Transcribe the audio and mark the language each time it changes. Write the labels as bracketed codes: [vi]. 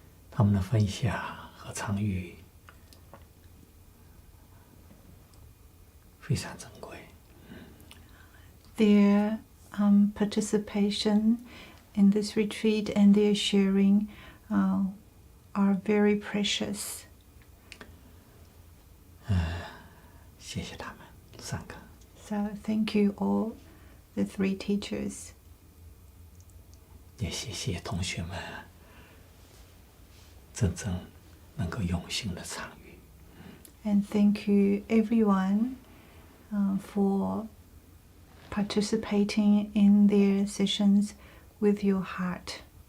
[zh] 他们的分享和参与非常珍贵。 [en] Their participation in this retreat and their sharing are very precious. [zh] 谢谢他们3个。 [en] So thank you all, the 3 teachers. [zh] 也谢谢同学们真正能够用心的参与。 [en] And thank you everyone for participating in their sessions with your heart.